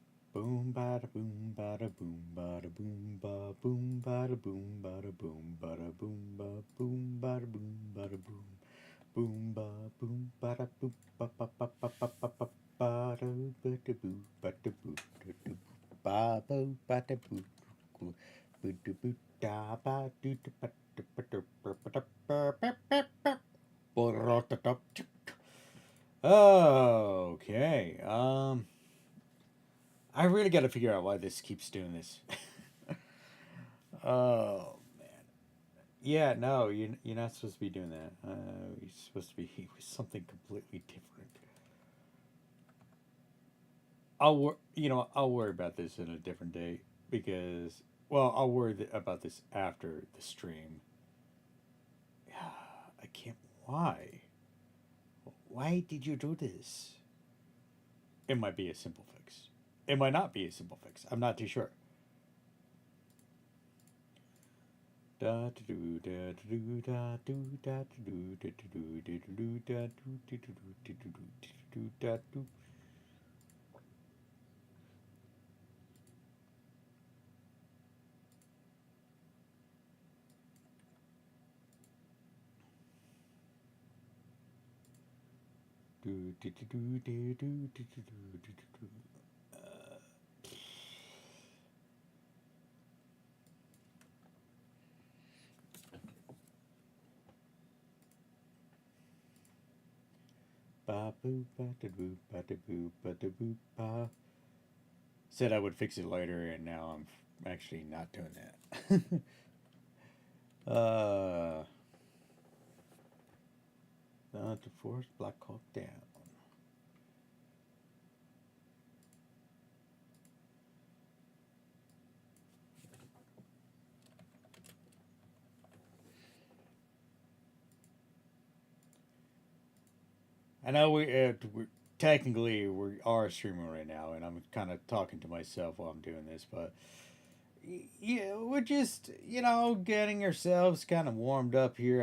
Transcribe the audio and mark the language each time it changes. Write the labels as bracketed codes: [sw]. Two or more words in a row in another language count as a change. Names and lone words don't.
[en] Boom bada boom bada boom bada boom ba boom bada boom bada boom bada boom ba boom bada boom bada boom boom ba boom bada boom ba ba ba ba ba ba ba bada bada boo bada boo ba boo bada boo boo boo da ba do da ba da ba da ba da ba ba ba ba ba. Okay. I really got to figure out why this keeps doing this. Oh man. Yeah, no, you're not supposed to be doing that. You're supposed to be something completely different. I'll worry about this in a different day because I'll worry about this after the stream. I can't. Why? Why did you do this? It might be a simple fix. It might not be a simple fix. I'm not too sure. Da do da do da do da do da do da do da do do da do. Do do do do do do do do do do. Ba boo ba da boo ba da boo ba da boo ba. Said I would fix it later, and now I'm actually not doing that. Not to force Black Hawk down. I know we're technically we are streaming right now, and I'm kind of talking to myself while I'm doing this, but yeah, we're just getting ourselves kind of warmed up here.